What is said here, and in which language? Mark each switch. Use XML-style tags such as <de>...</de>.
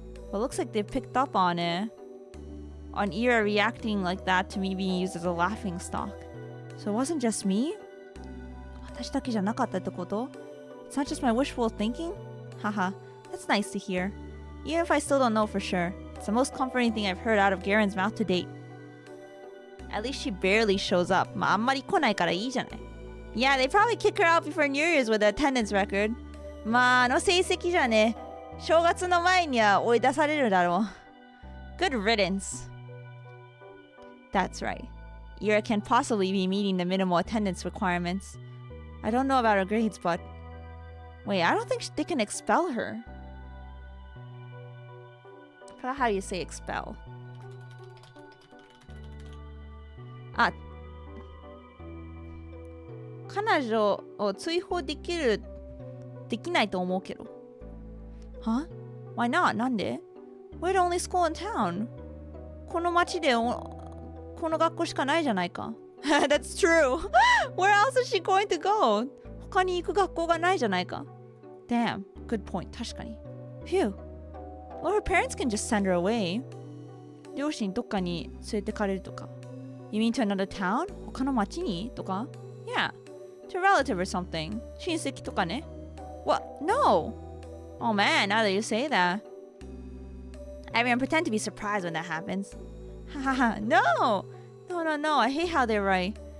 <en>But looks like they picked up on it. On Ira reacting like that to me being used as a laughing stock. So it wasn't just me?</en> <ja>私だけじゃなかったってこと?</ja> <en>It's not just my wishful thinking? Haha, that's nice to hear. Even if I still don't know for sure. It's the most comforting thing I've heard out of Garen's mouth to date. At least she barely shows up.</en> <ja>まああんまり来ないからいいじゃない。</ja> <en>Yeah, they probably kick her out before New Year's with the attendance record.</en> <ja>まああの成績じゃね、正月の前には追い出されるだろう。</ja> <en>Good riddance. That's right. Ira can't possibly be meeting the minimal attendance requirements. I don't know about her grades, but... Wait, I don't think they can expel her. I forgot how you say expel.</en> <ja>あ、彼女を追放できないと思うけど。</ja> <en>Huh? Why not?</en> <ja>なんで?</ja> <en>We're the only school in town.</en> <ja>この町でこの学校しかないじゃないか。</ja> <en>That's true. Where else is she going to go?</en> <ja>他に行く学校がないじゃないか。</ja> <en>Damn, good point.</en> <ja>確かに。</ja> <en>Phew. Well, her parents can just send her away.</en> <ja>両親どっかに連れてかれるとか。</ja> <en>You mean to another town?</en> <ja>他の町にとか</ja> <en>Yeah, to a relative or something.</en> <ja>親戚とかね。</ja> <en>What? No! Oh man, now that you say that. Everyone pretend to be surprised when that happens. Haha, no! No. I hate how they write.</en>